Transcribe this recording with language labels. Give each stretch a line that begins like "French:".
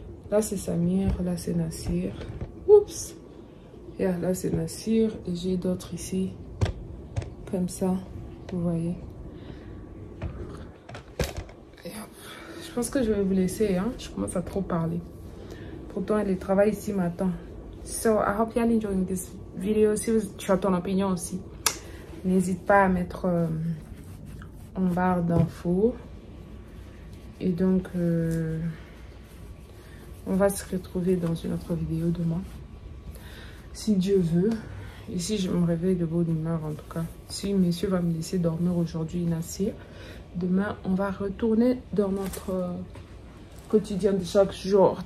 French: Là, c'est Samir, là, c'est Nassir. Oups! Yeah, là, c'est Nassir et j'ai d'autres ici. Comme ça, vous voyez. Je pense que je vais vous laisser, hein. Je commence à trop parler. Pourtant, le travail ici m'attend.
English: So, I hope you're enjoying this video.
French: Si tu as ton opinion aussi, n'hésite pas à mettre en barre d'infos. Et donc, on va se retrouver dans une autre vidéo demain. Si Dieu veut. Et si je me réveille de bonne humeur, en tout cas. Si monsieur va me laisser dormir aujourd'hui, Nassir, demain, on va retourner dans notre quotidien de chaque jour.